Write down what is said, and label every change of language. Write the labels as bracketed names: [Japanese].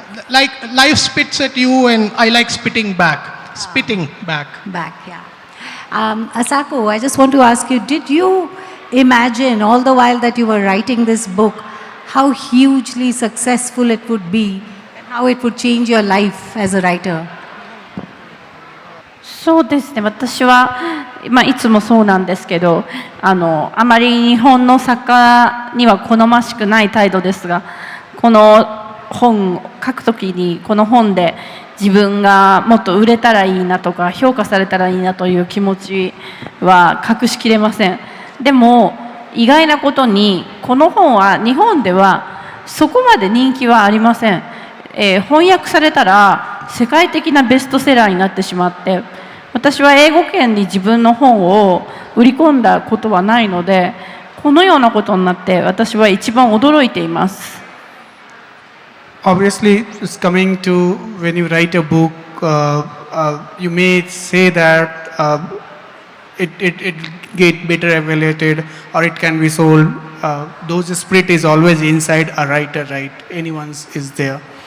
[English] Like life spits at you and I like spitting back. Spitting back. Back, yeah. Asako, I just want to ask you, did you imagine all the while that you were writing this book how hugely successful it would be and how it would change your life as a writer? [Japanese] そうですね、私は、いつもそうなんですけど、あまり日本の作家には好ましくない態度ですが、この本を書くときにこの本で自分がもっと売れたらいいなとか評価されたらいいなという気持ちは隠しきれません。でも意外なことにこの本は日本ではそこまで人気はありません。翻訳されたら世界的なベストセラーになってしまって、私は英語圏に自分の本を売り込んだことはないので、このようなことになって私は一番驚いています。 [English] Obviously, it's coming to when you write a book, you may say that it get better evaluated or it can be sold. Those spirit is always inside a writer, right? Anyone's is there.